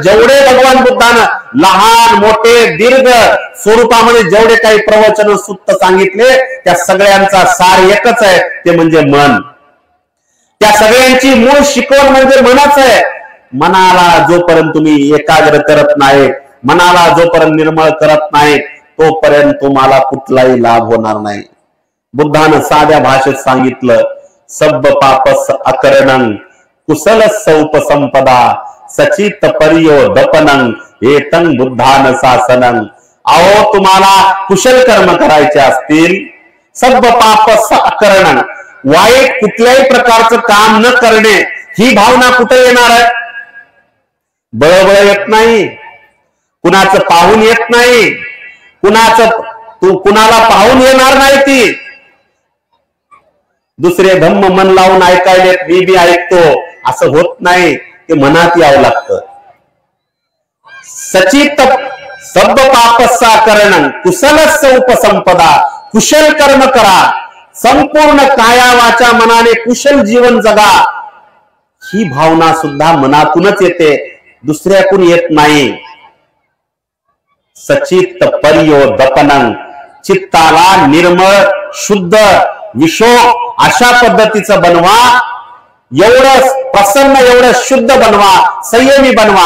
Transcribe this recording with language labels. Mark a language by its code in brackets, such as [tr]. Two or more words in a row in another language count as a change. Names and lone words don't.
[mr] जेवढे भगवान बुद्धानं लहान मोठे दीर्घ स्वरूपामध्ये जेवढे काही प्रवचन सुत्त सांगितले त्या सगळ्यांचा सार एकच आहे, ते म्हणजे मन. त्या सगळ्यांची मूळ शिकवण म्हणजे मनच आहे. मनाला जोपर्यंत तुम्ही एकाग्र करत नाही, मनाला जोपर्यंत निर्मळ करत नाही, तोपर्यंत तुम्हाला कुठलाही लाभ होणार नाही. बुद्धानं साध्या भाषेत सांगितलं, [pi] सब्ब पापस अकरणं कुशल सौपसंपदा सचित परियो दपनं एतं बुद्धान शासनं. [mr] अहो, तुम्हाला कुशल कर्म करायचे असतील, [pi] सब्ब पापस अकरणं, [mr] वाईट कुठल्याही प्रकारचं काम न करणे, ही भावना कुठे येणार आहे? बळबळ येत नाही, कुणाचं पाहून येत नाही, कुणाला पाहून येणार नाही. ती दुसरे धम्म मन लावून ऐकायलेत, मी बी ऐकतो असं होत नाही. ते मनात यावं लागतं. [pi] सचित सब पापस्सा करणं कुशलस्य उपसंपदा, [mr] कुशल कर्म करा, संपूर्ण काया वाचा मनाने कुशल जीवन जगा, ही भावना सुद्धा मनातूनच येते, दुसऱ्याकडून येत नाही. [pi] सचित्त पर्योदपनं, [mr] चित्ताला निर्मळ शुद्ध विशोक अशा पद्धतीचं बनवा, एवढं प्रसन्न एवढं शुद्ध बनवा, संयमी बनवा.